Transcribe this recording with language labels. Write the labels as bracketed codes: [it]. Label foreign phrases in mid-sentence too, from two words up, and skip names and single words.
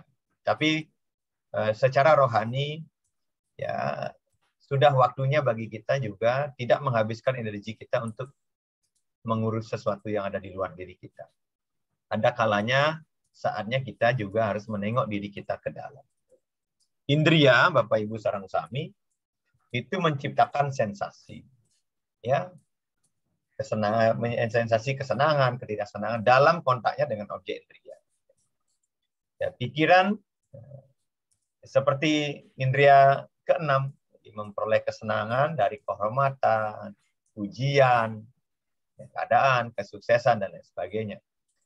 [id] Tapi secara rohani, ya sudah waktunya bagi kita juga tidak menghabiskan energi kita untuk mengurus sesuatu yang ada di luar diri kita. Ada kalanya saatnya kita juga harus menengok diri kita ke dalam. Indria, Bapak Ibu [ban] sareng sami, [id] itu menciptakan sensasi. Ya. Sensasi kesenangan, ketidaksenangan dalam kontaknya dengan objek indria. Ya, pikiran seperti indria keenam, memperoleh kesenangan dari kehormatan, pujian, keadaan, kesuksesan, dan lain sebagainya.